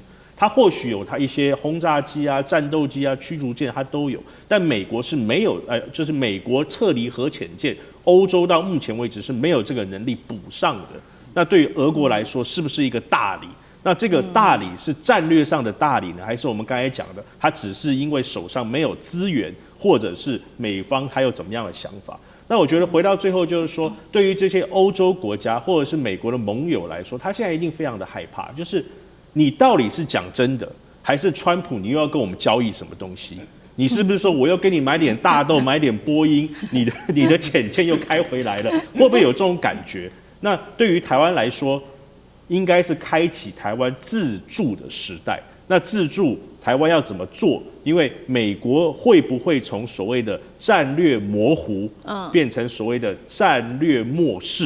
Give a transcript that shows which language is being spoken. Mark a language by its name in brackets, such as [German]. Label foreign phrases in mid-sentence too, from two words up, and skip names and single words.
[Chinese] 它或許有它一些轟炸機啊、戰鬥機啊、驅逐艦，它都有，但美國是沒有，就是美國撤離核潛艦，歐洲到目前為止是沒有這個能力補上的。那對於俄國來說，是不是一個大禮？那這個大禮是戰略上的大禮呢，還是我們剛才講的，它只是因為手上沒有資源，或者是美方還有怎麼樣的想法？那我覺得回到最後就是說，對於這些歐洲國家或者是美國的盟友來說，他現在一定非常的害怕，就是你到底是講真的，還是川普你又要跟我們交易什麼東西？你是不是說我又給你買點大豆，買點波音，你的潛艦又開回來了？會不會有這種感覺？那對於台灣來說，應該是開啟台灣自助的時代。那自助台灣要怎麼做？因為美國會不會從所謂的戰略模糊，變成所謂的戰略漠視？